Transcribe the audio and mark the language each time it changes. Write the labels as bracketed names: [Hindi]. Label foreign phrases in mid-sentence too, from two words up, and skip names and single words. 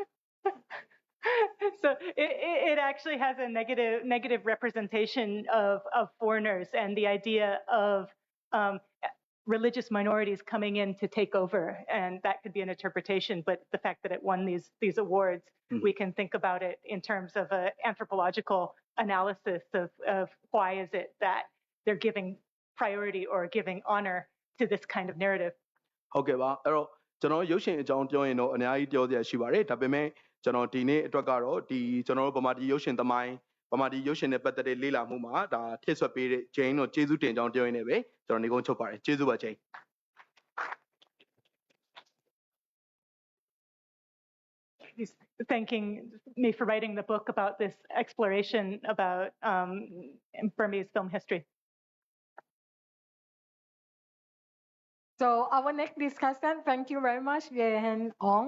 [English] So it actually has a negative representation of foreigners and the idea of religious minorities coming in to take over, and that could be an interpretation. But the fact that it won these awards, we can think about it in terms of an anthropological analysis of why is it that they're giving priority or giving honor to this kind of narrative. [Burmese] ဟုတ်ကဲ့ပါအဲ့တော့ကျွန်တော်ရုပ်ရှင်အကြောင်းပြောရင်တော့အများကြီးပြောစရာရှိပါတယ်ဒါပေမဲ့ကျွန်တော်ဒီနေ့အတွက်ကတော့ဒီကျွန်တော်တို့ဗမာပြည်ရုပ်ရှင်သမိုင်းဗမာပြည်ရုပ်ရှင်နဲ့ပတ်သက်တဲ့လေ့လာမှုမှာဒါထည့်ဆွက်ပေးတဲ့ Jane တို့ကျေးဇူးတင်ကြောင်းပြောရင်းနဲ့ပဲကျွန်တော်နေကုန်းချုပ်ပါတယ်ကျေးဇူးပါ Jane [English] He's thanking me for writing the book about this exploration about Burmese film history. So our next discussant, thank you very much, Hein Aung.